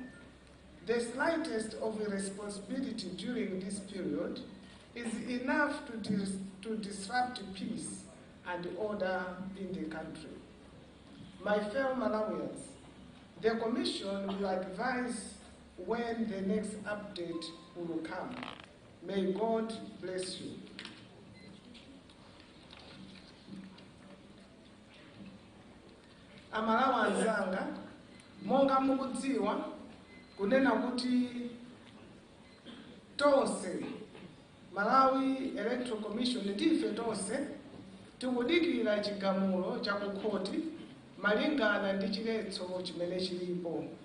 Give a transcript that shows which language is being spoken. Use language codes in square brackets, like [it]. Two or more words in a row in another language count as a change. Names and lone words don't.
[en] The slightest of irresponsibility during this period is enough to disrupt peace and order in the country. My fellow Malawians, The Commission will advise when the next update will come. May God bless you. [ny] Amalawi anzanga, monga mukudziwa, kunena kuti tonse Malawi Electoral Commission ndife tonse tikudikira chigamulo cha kukhoti malingana ndi chiletso chimene chilipo.